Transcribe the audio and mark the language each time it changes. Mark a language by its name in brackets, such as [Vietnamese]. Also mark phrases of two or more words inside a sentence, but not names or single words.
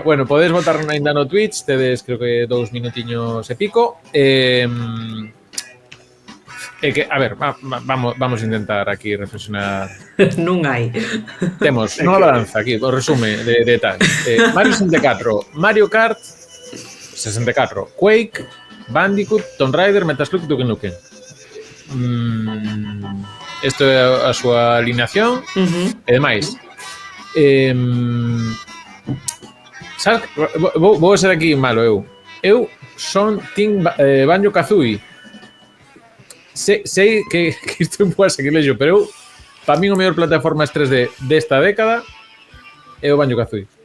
[Galician] Bueno, podes votar ainda no Twitch, tedes creo que 2 minutiños e pico. Que, a ver, vamos a intentar aquí reflexionar. Non hai. Temos unha balanza aquí, o resume de tal. Mario 64, Mario Kart 64, Quake, Bandicoot, Tomb Raider, Metal Slug, Duke Nukem. Isto é a súa alineación. E demais, sabes, vou ser aquí malo eu son Team Banjo-Kazooie. Sei que isto é un pouco sacrilegio, pero eu, para min o mellor plataformas 3D desta década é o Banjo-Kazooie.